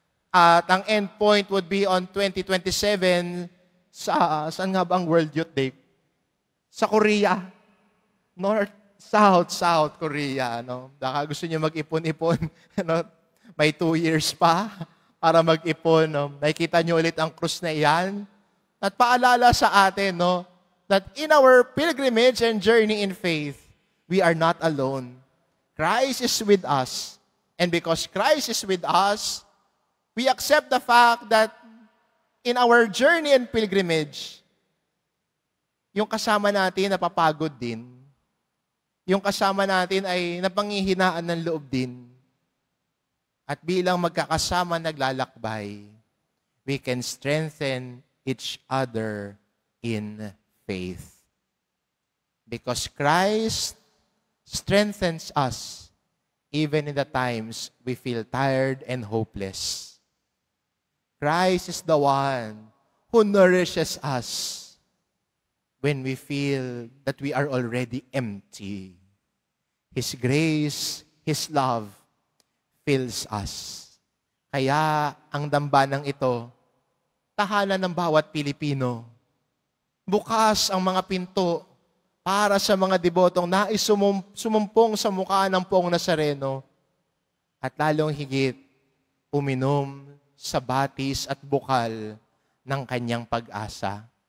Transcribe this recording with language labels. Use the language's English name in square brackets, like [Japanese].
[Filipino] At ang [English] end point would be on [Filipino] 2027 saan nga ba ang World Youth Day? Sa Korea. South Korea. Baka gusto niyo mag-ipon-ipon. May 2 years pa para mag-ipon. Nakikita niyo ulit ang krus na iyan. At paalala sa atin, [English] that in our pilgrimage and journey in faith, we are not alone. Christ is with us. And because Christ is with us, we accept the fact that in our journey and pilgrimage, [Filipino] yung kasama natin napapagod din. Yung kasama natin ay napanghihinaan ng loob din. At bilang magkakasama naglalakbay, [English] we can strengthen each other in faith. Because Christ strengthens us even in the times we feel tired and hopeless. Christ is the one who nourishes us when we feel that we are already empty. His grace, His love fills us. [Filipino] Kaya ang dambanang ito, tahanan ng bawat Pilipino. Bukas ang mga pinto para sa mga debotong nais sumumpong sa mukha ng Poong Nazareno at lalong higit uminom sa batis at bukal ng kanyang pag-asa.